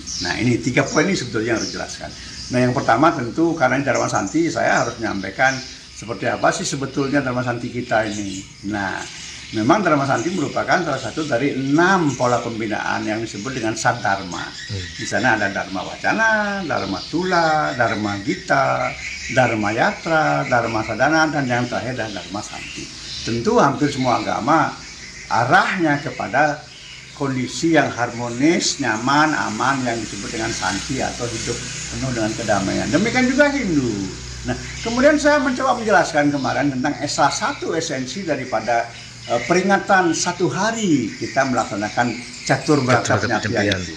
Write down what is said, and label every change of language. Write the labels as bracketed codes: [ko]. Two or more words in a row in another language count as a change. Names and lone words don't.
[id] Nah, ini 3 poin ini sebetulnya harus dijelaskan. Nah, yang pertama tentu karena ini Darmasanti, saya harus menyampaikan seperti apa sih sebetulnya Darmasanti kita ini. Nah, memang Darmasanti merupakan salah satu dari 6 pola pembinaan yang disebut dengan Sadharma. Di sana ada Dharma Wacana, Dharma Tula, Dharma Gita, Dharma Yatra, Dharma Sadhana, dan yang terakhir adalah Dharma Santi. Tentu hampir semua agama arahnya kepada kondisi yang harmonis, nyaman, aman yang disebut dengan santi atau hidup penuh dengan kedamaian. Demikian juga Hindu. Nah, kemudian saya mencoba menjelaskan kemarin tentang salah satu esensi daripada peringatan 1 hari kita melaksanakan catur berkasnya itu.